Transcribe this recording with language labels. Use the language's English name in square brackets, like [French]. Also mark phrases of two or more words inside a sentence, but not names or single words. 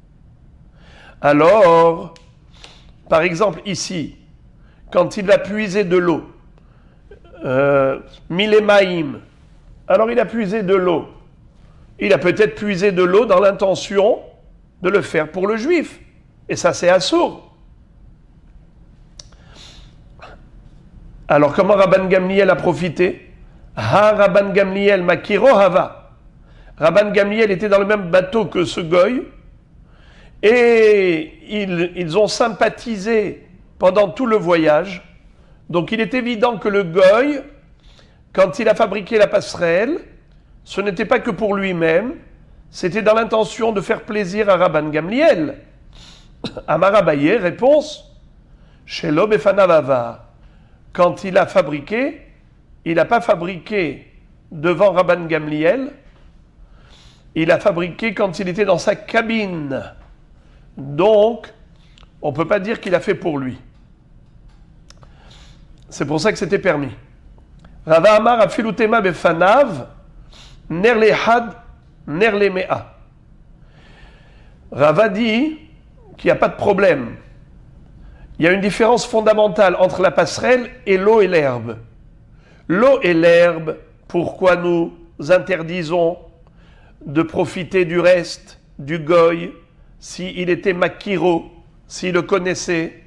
[French] Alors, par exemple ici, quand il va puiser de l'eau, milemaïm, alors il a puisé de l'eau. Il a peut-être puisé de l'eau dans l'intention de le faire pour le juif. Et ça, c'est assourd. Alors, comment Rabban Gamliel a profité? [Aramaic] הא רבן גמליאל מכירו הוה. [French] Rabban Gamliel était dans le même bateau que ce goy, et ils ont sympathisé pendant tout le voyage. Donc il est évident que le goy, quand il a fabriqué la passerelle, ce n'était pas que pour lui-même, c'était dans l'intention de faire plaisir à Rabban Gamliel. [Aramaic] אמר אביי, réponse, שלא בפניו הוה. [French] Quand il a fabriqué, il n'a pas fabriqué devant Rabban Gamliel, il a fabriqué quand il était dans sa cabine. Donc, on ne peut pas dire qu'il a fait pour lui. C'est pour ça que c'était permis. [Aramaic] רבא אמר אפילו תימא בפניו, נר לאחד, נר למאה. [French] Rava dit qu'il n'y a pas de problème. Il y a une différence fondamentale entre la passerelle et l'eau et l'herbe. L'eau et l'herbe, pourquoi nous interdisons de profiter du reste du goy s'il était makiro, s'il le connaissait?